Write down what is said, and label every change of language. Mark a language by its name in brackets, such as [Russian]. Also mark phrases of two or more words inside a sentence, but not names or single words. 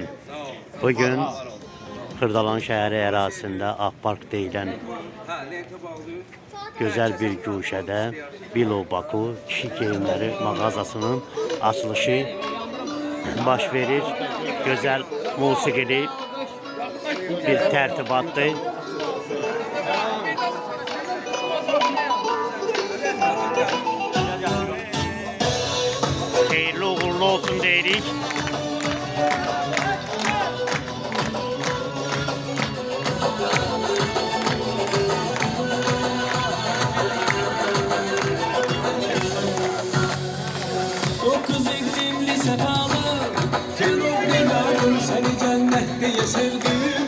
[Azerbaijani] Bugün Xırdalan şəhəri ərazisində Akpark deyilən gözəl bir guşədə Bilo Baku kişi geyimləri mağazasının açılışı baş verir. Gözəl musiqili bir tərtibatdır. Hayırlı uğurlu olsun deyirik. [Turkish] Dokuz iklimli sefalı cennet yavrum seni cennet diye sevdim.